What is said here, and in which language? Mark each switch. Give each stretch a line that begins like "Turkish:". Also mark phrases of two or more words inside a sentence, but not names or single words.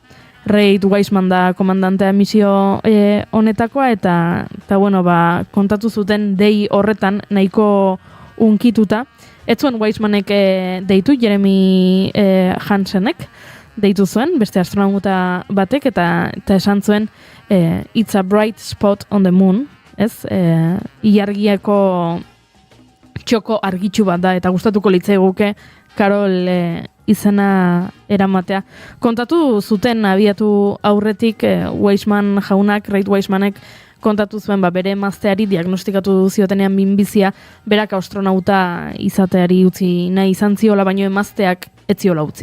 Basque: Reid Weisman da komandantea misio honetakoa eta kontatu zuten dei horretan nahiko unkituta. Ez zuen Weismanek deitu, Jeremy Hansenek deitu zuen, beste astronauta batek, eta esan zuen
English: it's a bright spot on the moon,
Basque: ez? Ilargiako txoko argitxu bat da, eta gustatuko litzaiguke Carol izena eramatea. Kontatu zuten abiatu aurretik Weisman jaunak, Reid Weismanek, kontatu zuen bere emazteari diagnostikatu ziotenean minbizia, berak astronauta izateari utzi nahi izan ziola, baino emazteak ez ziola utzi.